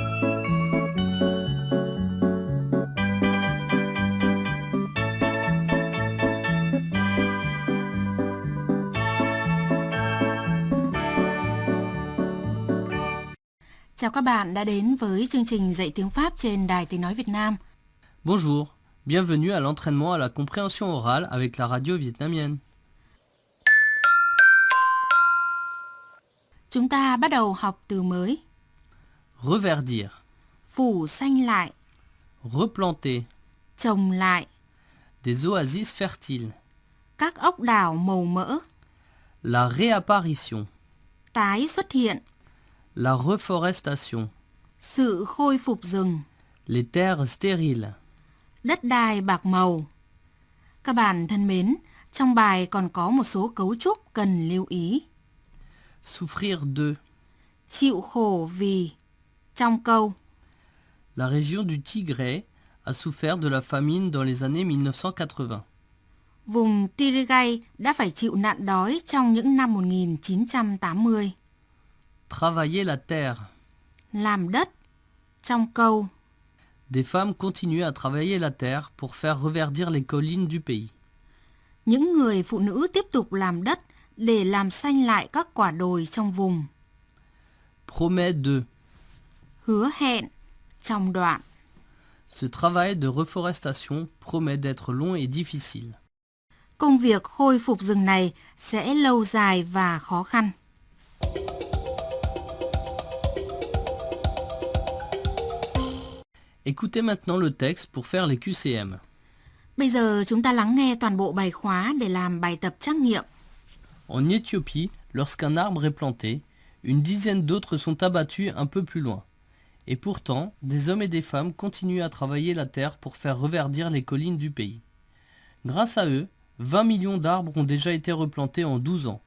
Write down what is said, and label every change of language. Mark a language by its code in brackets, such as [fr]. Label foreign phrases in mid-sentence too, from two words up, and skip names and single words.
[vi] Chào các bạn đã đến với chương trình dạy tiếng Pháp trên Đài Tiếng Nói Việt Nam. [fr] Bonjour, bienvenue à l'entraînement à la compréhension orale avec la radio vietnamienne. [vi] Chúng ta bắt đầu học từ mới. [fr] Reverdir, [vi] Phủ xanh lại, [fr] replanter, [vi] trồng lại, [fr] des oasis fertiles, [vi] các ốc đảo màu mỡ, [fr] la réapparition, [vi] tái xuất hiện, [fr] la reforestation, [vi] sự khôi phục rừng, [fr] les terres stériles. [vi] đất đai bạc màu. Các bạn thân mến, trong bài còn có một số cấu trúc cần lưu ý. [fr] Souffrir de, [vi] Chịu khổ vì. Trong câu, [fr] la région du Tigray a souffert de la famine dans les années 1980. [vi] vùng Tigray đã phải chịu nạn đói trong những năm 1980. [fr] Travailler la terre, [vi] Làm đất. Trong câu, [fr] des femmes continuent à travailler la terre pour faire reverdir les collines du pays. [vi] những người phụ nữ tiếp tục làm đất để làm xanh lại các quả đồi trong vùng. [fr] Promet de, [vi] Hứa hẹn. Trong đoạn, [fr] ce travail de reforestation promet d'être long et difficile. [vi] công việc khôi phục rừng này sẽ lâu dài và khó khăn. [fr] Écoutez maintenant le texte pour faire les QCM. [vi] Bây giờ chúng ta lắng nghe toàn bộ bài khóa để làm bài tập trắc nghiệm. [fr] En Éthiopie, lorsqu'un arbre est planté, une dizaine d'autres sont abattus un peu plus loin. Et pourtant, des hommes et des femmes continuent à travailler la terre pour faire reverdir les collines du pays. Grâce à eux, 20 millions d'arbres ont déjà été replantés en 12 ans.